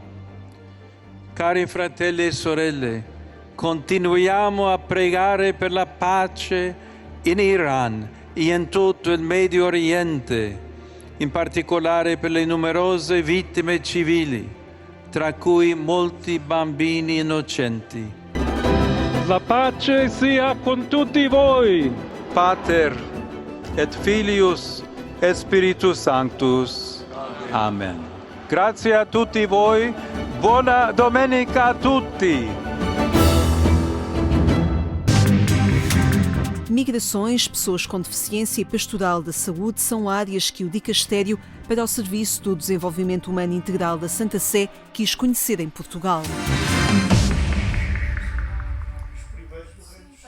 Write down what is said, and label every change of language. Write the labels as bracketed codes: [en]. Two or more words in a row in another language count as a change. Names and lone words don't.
[it] Cari fratelli e sorelle, continuiamo a pregare per la pace in Iran e in tutto il Medio Oriente, in particolare per le numerose vittime civili, tra cui molti bambini innocenti. La pace sia con tutti voi. [la] Pater et Filius et Spiritus Sanctus. [it] Amen. Grazie a tutti voi. Buona domenica a tutti. [pt] Migrações, pessoas com deficiência e pastoral da saúde são áreas que o Dicastério para o Serviço do Desenvolvimento Humano Integral da Santa Sé quis conhecer em Portugal.